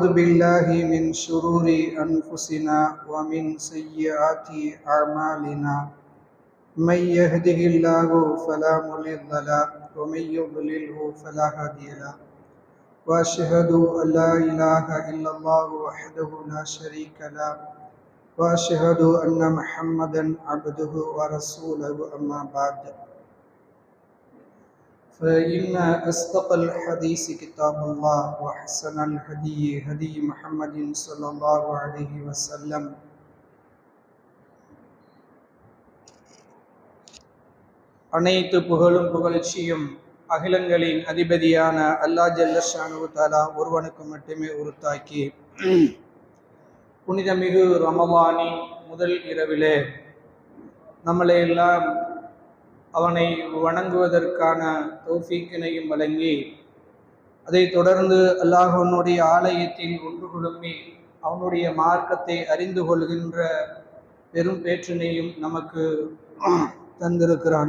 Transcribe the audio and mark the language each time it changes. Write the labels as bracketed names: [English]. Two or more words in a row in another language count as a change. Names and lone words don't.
[Arabic] بالله من شرور أنفسنا ومن سيئات أعمالنا من يهده الله فلا مضل له ومن يضلله فلا هادي له وأشهد أن لا إله إلا الله وحده لا شريك له وأشهد أن محمدا عبده ورسوله أما بعد فإن أصدق الحديث كتاب الله وأحسن الهدي هدي محمد صلى الله عليه وسلم [Tamil] அனைத்து புகழும் புகழ்ச்சியும் அகிலங்களின் அதிபதியான அல்லாஹ் [Arabic] جل شأنه تعالى [Tamil] ஒருவனுக்கு மட்டுமே உரித்தாக்கி புனிதமிகு ரமலானின் முதல் இரவிலே நம்மளை எல்லாம் அவனை வணங்குவதற்கான தௌஃபீக்கினையும் வழங்கி அதை தொடர்ந்து அல்லாஹ்வினுடைய ஆலயத்தில் ஒன்று குழுமி அவனுடைய மார்க்கத்தை அறிந்து கொள்கின்ற பெரும் பேற்றினையும் நமக்கு தந்திருக்கிறான்.